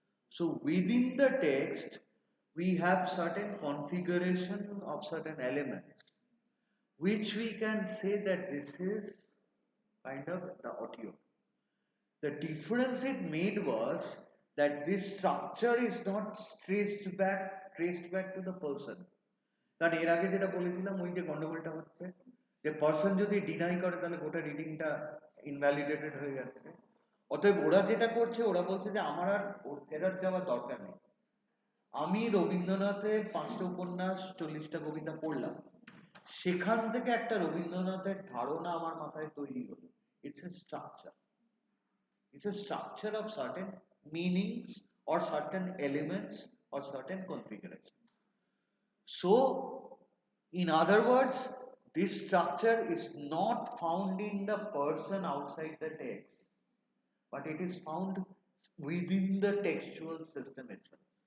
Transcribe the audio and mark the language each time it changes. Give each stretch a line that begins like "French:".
English: So within the text, we have certain configuration of certain elements, which we can say that this is kind of the audio. The difference it made was that this structure is not traced back to the person.
Bangla: কারণ এর আগে যেটা বলেছিলাম ওই যে গন্ডগোলটা হচ্ছে যে person যদি ডিনাই করে তাহলে গোটা রিডিংটা ইনভ্যালিডেটেড হয়ে যাচ্ছে। অতএব ওরা যেটা করছে, ওরা বলছে যে আমার আর ওর ফেরত যাওয়ার দরকার নেই। আমি রবীন্দ্রনাথের 5টা উপন্যাস 40টা কবিতা পড়লাম, সেখান থেকে একটা রবীন্দ্রনাথের ধারণা আমার মাথায় তৈরি হলো।
English: It's a structure, it's a structure of certain meanings or certain elements or certain configuration. So in other words, this structure is not found in the person outside the text, but it is found within the textual system itself.